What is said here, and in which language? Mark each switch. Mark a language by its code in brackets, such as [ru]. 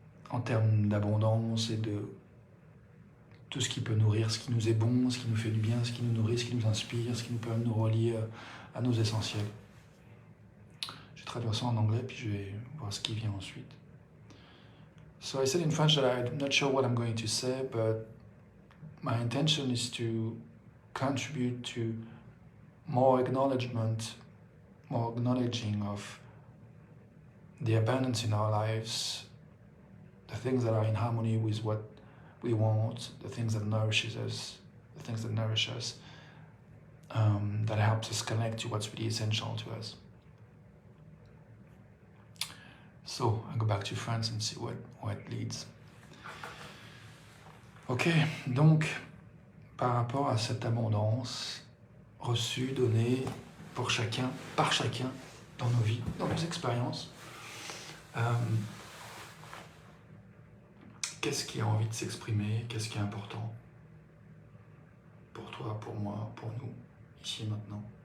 [fr] en termes d'abondance et de tout ce qui peut nourrir, ce qui nous est bon, ce qui nous fait du bien, ce qui nous nourrit, ce qui nous inspire, ce qui nous permet de nous relier à nos essentiels. Je vais traduire ça en anglais, puis je vais voir ce qui vient ensuite. [en] So I said in French that I'm not sure what I'm going to say, but my intention is to contribute to more acknowledgement, more acknowledging of the abundance in our lives, the things that are in harmony with what we want, the things that nourishes us, the things that nourish us, that helps us connect to what's really essential to us. So I go back to France and see where it leads. [fr] Ok, donc par rapport à cette abondance reçue, donnée pour chacun, par chacun, dans nos vies, dans nos expériences, qu'est-ce qui a envie de s'exprimer, qu'est-ce qui est important pour toi, pour moi, pour nous, ici et maintenant.